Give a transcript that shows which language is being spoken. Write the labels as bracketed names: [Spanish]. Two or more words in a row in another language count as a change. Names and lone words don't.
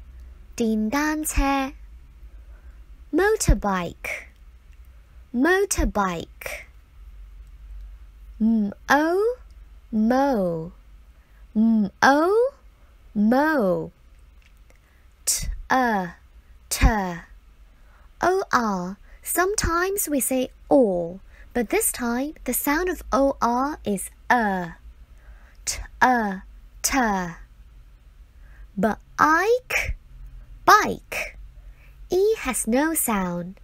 [English] 電單車 Motorbike, motorbike. M-O, mo. M-O, mo. T. O-R. Sometimes we say or, but this time the sound of O-R is T. Bike, bike. E has no sound.